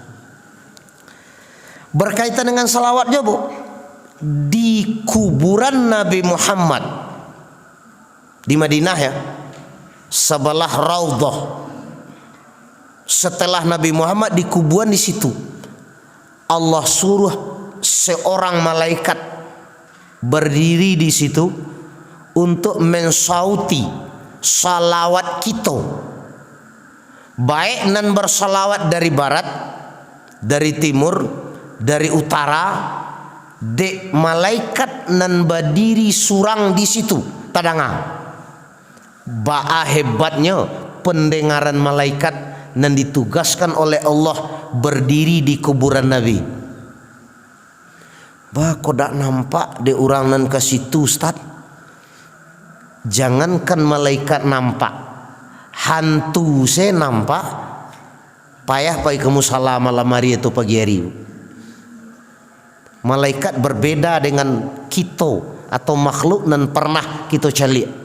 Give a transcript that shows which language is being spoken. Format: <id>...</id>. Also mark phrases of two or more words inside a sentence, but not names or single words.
<id>Berkaitan dengan salawatnya Bu, di kuburan Nabi Muhammad di Madinah ya, sebelah Raudhah, setelah Nabi Muhammad di kuburan di situ, Allah suruh seorang malaikat berdiri di situ untuk mensauti salawat kita, baik nan bersalawat dari barat, dari timur, dari utara,</id> <min>dek malaikat nan berdiri surang di situ tadanga. Ba'a hebatnya pendengaran malaikat nan ditugaskan oleh Allah berdiri di kuburan Nabi. Bah kok dak nampak de orang nan ke situ Ustaz.</min> <id>Jangankan malaikat nampak, hantu saya nampak, payah pai kamu salah malam hari atau pagi hari. Malaikat berbeda dengan kita atau makhluk nan pernah kita cari.</id>